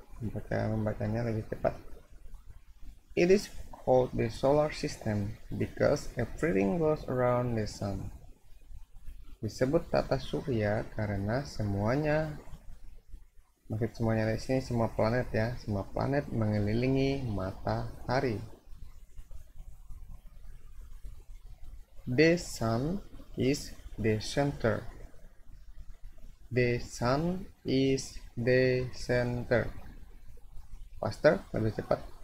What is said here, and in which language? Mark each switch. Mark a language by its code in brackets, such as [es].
[id] Membacanya lebih cepat. [en] It is called the solar system because everything goes around the sun. [id] Disebut tata surya karena semuanya, maksud semuanya di sini semua planet ya, semua planet mengelilingi matahari. [en] The sun is the center. The sun is the center. Faster, [id] lebih cepat.